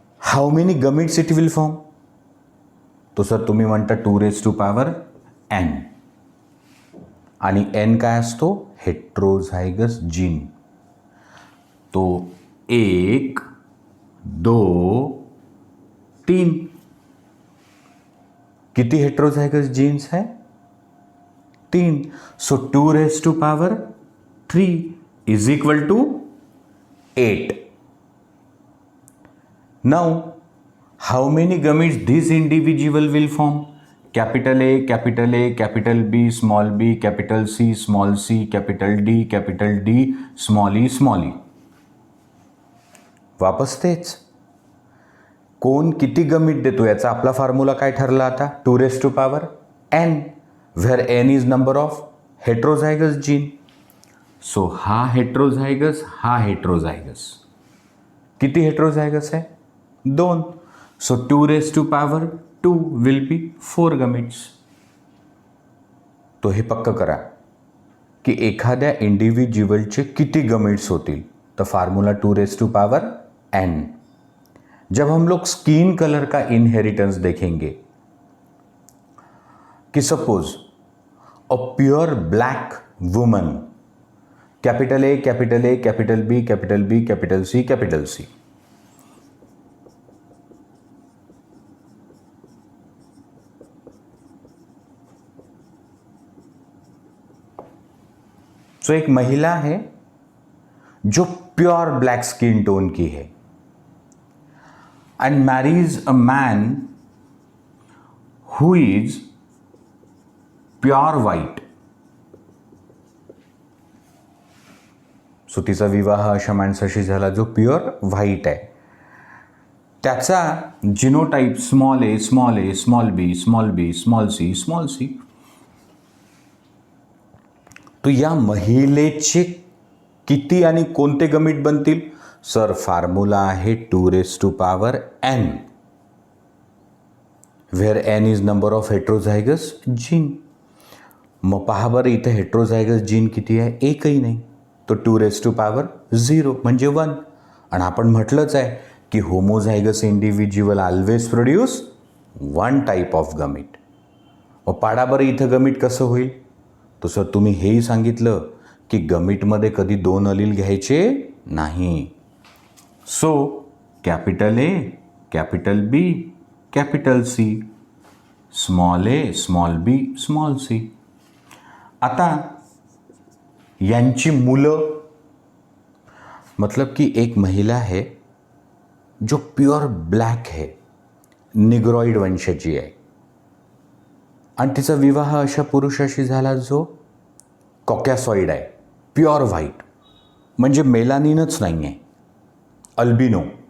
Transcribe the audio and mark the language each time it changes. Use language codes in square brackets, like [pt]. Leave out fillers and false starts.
[en] How many gametes it will form? [mr] तो sir तुम्ही म्हणता 2n, आणि n काय असतो? Heterozygous gene. तो 1, 2, 3. [hi] किती हेट्रोझायगस जीन्स है? 3. [en] So 2 raised to power 3 is equal to 8. Now, how many gametes this individual will form? Capital A, capital A, capital B, small b, capital C, small c, capital D, small e. [mr] वापस तेच. कोण किती गमिट देतो याचा आपला formula काय ठरला आता? [en] 2 raised to power n, where n is number of heterozygous gene. [mr] So हा हेट्रोझायगस किती हेट्रोझायगस आहे? 2. [en] So 2 raised to power 2 will be 4 gametes. [mr] तो हे पक्क करा की एखाद्या इंडिव्हिज्युअलचे किती गमिट्स होतील. [en] तर formula 2 raised to power n. [hi] जब हम लोग स्किन कलर का इनहेरिटेंस देखेंगे कि [en] suppose a pure black woman, [hi] capital A, capital A, capital B, capital B, capital C, capital C. तो एक महिला है जो प्योर ब्लैक स्किन टोन की है [en] and marries a man who is pure white. [mr] So तिचा विवाह अशा माणसाशी झाला जो प्युअर व्हाईट आहे. त्याचा जिनोटाईप स्मॉल ए, स्मॉल ए, स्मॉल बी, स्मॉल बी, स्मॉल सी, स्मॉल सी. तो या महिलेचे किती आणि कोणते गमिट बनतील? सर फॉर्म्युला आहे [en] 2 raised to power n, where n is number of heterozygous gene. [mr] मग पहा बरं इथे हेट्रोझायगस जीन किती आहे? एकही नाही. तो 2 raised to power 0 म्हणजे 1. आणि आपण म्हटलंच आहे की [en] Homozygous individual always produce 1 type of gamete. [mr] मग पाडा बरं इथं गमिट कसं होईल? तो सर तुम्ही हेही सांगितलं की गमिटमध्ये कधी 2 अलील घ्यायचे नाही. [en] So capital A, capital B, capital C, small A, small B, small C. [mr] आता यांची मुलं, [hi] मतलब कि एक महिला है जो प्योर ब्लॅक है, [mr] निग्रॉइड वंशाची आहे आणि तिचा विवाह अशा पुरुषाशी झाला जो कॉकॅसॉइड आहे, प्योर व्हाईट म्हणजे मेलानिनच नाही आहे, अल्बिनो.